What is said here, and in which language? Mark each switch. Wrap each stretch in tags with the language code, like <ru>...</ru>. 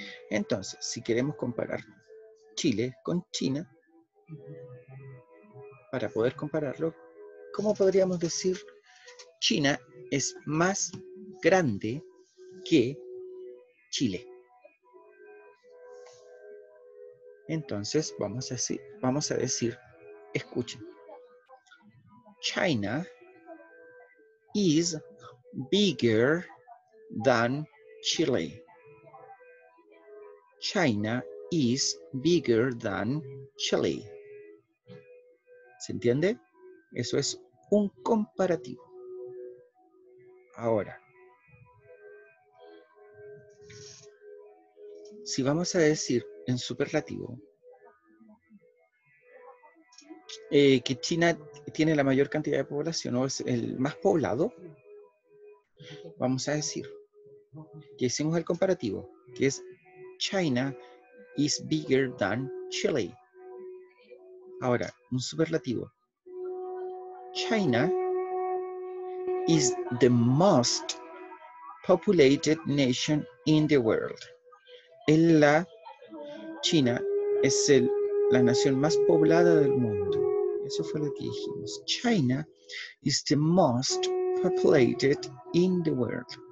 <es>Entonces, si queremos comparar Chile con China, para poder compararlo, ¿cómo podríamos decir China es más grande que Chile? Entonces, vamos a decir, escuchen.</es> <en>China is bigger than Chile. China is bigger than Chile.</en> <es>¿Se entiende? Eso es un comparativo. Ahora, si vamos a decir en superlativo que China tiene la mayor cantidad de población o es el más poblado, vamos a decir que hicimos el comparativo, que es</es> <en>China is bigger than Chile.</en> <es>Ahora, un superlativo.</es> <en>China is the most populated nation in the world.</en> <es>China es la nación más poblada del mundo. Eso fue lo que dijimos.</es> <en>China is the most populated in the world.</en>